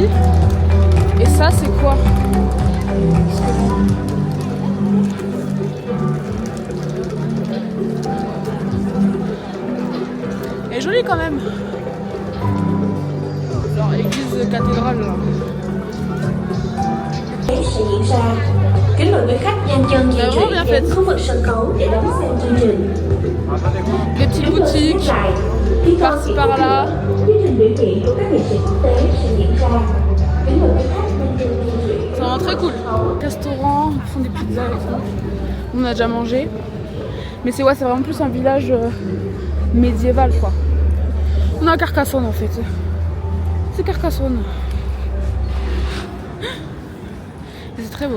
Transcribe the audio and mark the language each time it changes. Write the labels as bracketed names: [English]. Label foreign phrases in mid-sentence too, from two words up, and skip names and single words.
[French] Et ça c'est quoi? Elle est jolie quand même. Genre église cathédrale là. [Vietnamese] Sẽ diễn ra. Kính mời quý khách nhanh chân di chuyển đến khu vực sân khấu để đón xem chương trình. [French] Les petites boutiques, par-ci par-là. [Vietnamese] Chương trình biểu diễn của các nghệ sĩ quốc tế sẽ diễn ra. Kính mời quý khách nhanh chân di chuyển. [French] C'est vraiment très cool. Restaurant, ils font des pizzas et tout. On a déjà mangé. Mais c'est vraiment plus un village médiéval quoi. On est à Carcassonne en fait. C'est Carcassonne. Et c'est très beau.